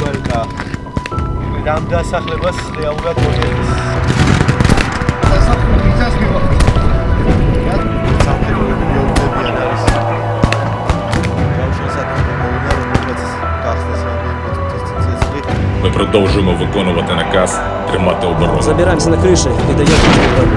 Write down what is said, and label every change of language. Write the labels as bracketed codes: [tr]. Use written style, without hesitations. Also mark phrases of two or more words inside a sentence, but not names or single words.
[ka] და ამ დასახლებას რეალურად მოიხდის. დასახლება მიწას მივახეთ. სამხედროები მეუბნებიან არის. [uk] Ми продовжуємо виконувати наказ тримати оборону. [ru] Забираемся на крыши и даем передовую.